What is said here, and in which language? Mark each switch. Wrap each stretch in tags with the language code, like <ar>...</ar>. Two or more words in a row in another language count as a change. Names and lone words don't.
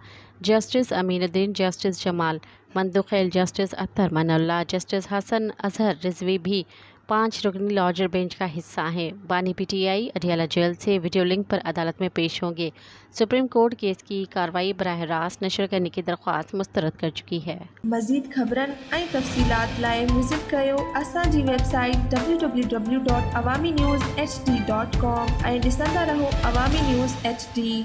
<ur>جسٹس امین الدین، جسٹس جمال مندوخیل، جسٹس اطہر من اللہ، جسٹس حسن اظہر رضوی بھی 5 رکنی لارجر بینچ کا حصہ ہیں۔ بانی پی ٹی آئی اڈیالہ جیل سے ویڈیو لنک پر عدالت میں پیش ہوں گے۔ سپریم کورٹ کیس کی کارروائی براہ راست نشر کرنے کی درخواست مسترد کر چکی ہے۔</ur> <sd>مزید خبرن ऐं तफ़सीलात लाइ विज़िट कयो असांजी वेबसाइट www.awamiNewsHD.com ऐं ॾिसंदा रहो अवामी न्यूज़ HD।</sd>